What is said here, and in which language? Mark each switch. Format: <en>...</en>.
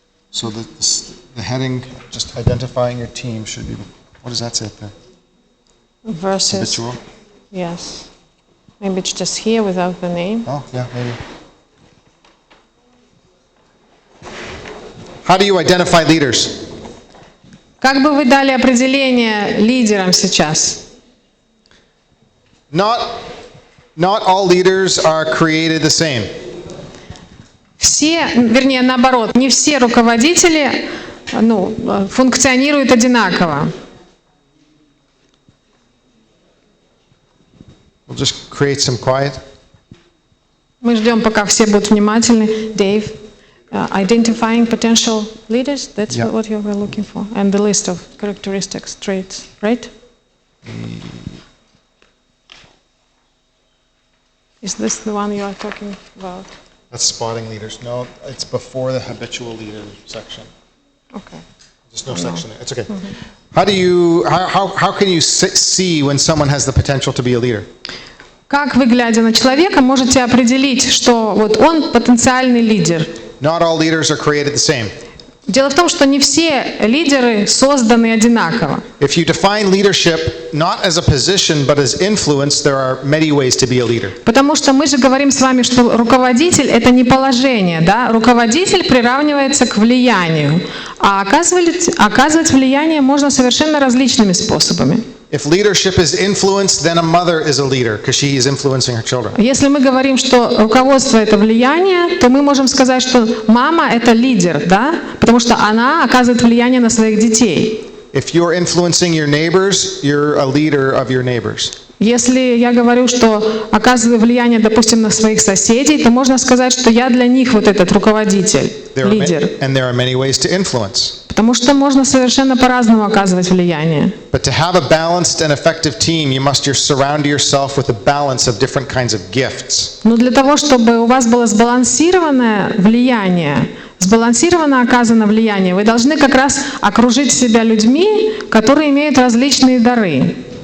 <en>So the heading, just identifying your team, should be. What does that say up there? Versus. Habitual. Yes. Maybe it's just here without the name. Oh, yeah, maybe. How do you identify leaders?</en> <ru>Как бы вы дали определение лидерам сейчас?</ru> <en>Not all leaders are created the same.</en> <ru>Все, вернее, наоборот, не все руководители, функционируют одинаково.</ru> <en>We'll just create some quiet.</en> <ru>Мы ждем, пока все будут внимательны.</ru> <en>Dave, identifying potential leaders, that's Yeah. what you were looking for. And the list of characteristics, traits, right? Is this the one you are talking about? That's spotting leaders. No, it's before the habitual leader section. Okay. There's no section there. It's okay. How can you see when someone has the potential to be a leader?</en> <ru>Как вы, глядя на человека, можете определить, что вот он потенциальный лидер?</ru> <en>Not all leaders are created the same.</en> <ru>Дело в том, что не все лидеры созданы одинаково.</ru> <en>If you define leadership not as a position but as influence, there are many ways to be a leader.</en> <ru>Потому что мы же говорим с вами, что руководитель – это не положение, да? Руководитель приравнивается к влиянию, а оказывать влияние можно совершенно различными способами.</ru> <en>If leadership is influence, then a mother is a leader because she is influencing her children.</en> <ru>Если мы говорим, что руководство – это влияние, то мы можем сказать, что мама – это лидер, да? Потому что она оказывает влияние на своих детей.</ru> <en>If you're influencing your neighbors, you're a leader of your neighbors.</en> <ru>Если я говорю, что оказываю влияние, допустим, на своих соседей, то можно сказать, что я для них вот этот руководитель, лидер.</ru> <en>And there are many ways to influence.</en> <ru>Потому что можно совершенно по-разному оказывать влияние.</ru> <en>But to have a balanced and effective team, you must surround yourself with a balance of different kinds of gifts.</en> <ru>Но для того, чтобы у вас было сбалансированное влияние, сбалансированно оказано влияние, вы должны как раз окружить себя людьми, которые имеют различные дары.</ru>